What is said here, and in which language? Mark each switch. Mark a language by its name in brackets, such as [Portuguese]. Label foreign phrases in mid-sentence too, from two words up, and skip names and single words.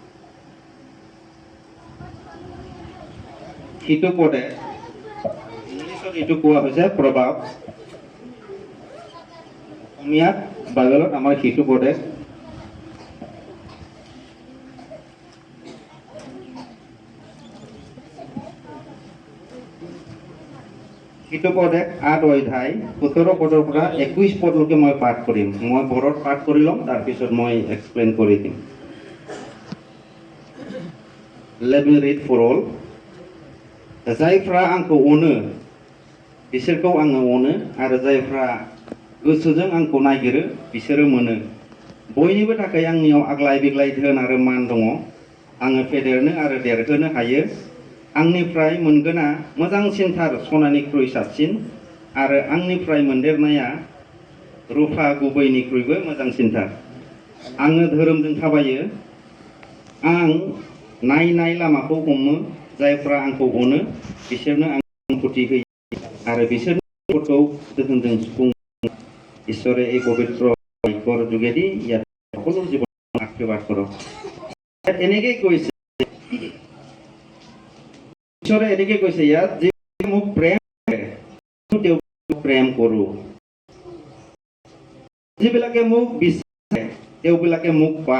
[Assamese] সিটো পদে ইংলিছত এইটো কোৱা হৈছে প্ৰভাৱ, অসমীয়াত বাইবেলত আমাৰ সিটো পদে সিটো পদে 8 অধ্যায় 17 পদৰ পৰা 21 পদলৈকে মই পাঠ কৰিম। মই বড়োত পাঠ কৰি ল'ম, তাৰপিছত মই এক্সপ্লেইন কৰি দিম। [English] Let me read for all. [Bodo] जायफ्रा आंखौ अनो बिसोरखौ आङो अनो, आरो जायफ्रा गोसोजों आंखौ नागिरो बिसोरो मोनो। बयनिबो थाखाय आंनियाव आग्लाय बिग्लाय धोन आरो मान दङ। आङो फेदेरनो आरो देरहोनो हायो। आंनिफ्राय मोनगोना मोजांसिनथार सनानिख्रुइ साबसिन, आरो आंनिफ्राय मोनदेरनाया रुफा गुबैनिख्रुइबो मोजांसिनथार। आङो धोरोमजों थाबायो, आं नायनाय लामाखौ हमो। जायफ्रा आंखौ अनो बिसोरनो आं सम्पति होयो आरो बिसोरनि न'खरखौ दोहोनजों सुफुङो। [Assamese] ঈশ্বৰে এই পবিত্ৰ বাক্যৰ যোগেদি ইয়াত সকলো জীৱন আশীৰ্বাদ কৰক। এনেকৈ কৈছে ঈশ্বৰে, এনেকৈ কৈছে ইয়াত, যে মোক প্ৰেম কৰে তেওঁক প্ৰেম কৰোঁ, যিবিলাকে মোক বিচাৰে তেওঁবিলাকে মোক পায়।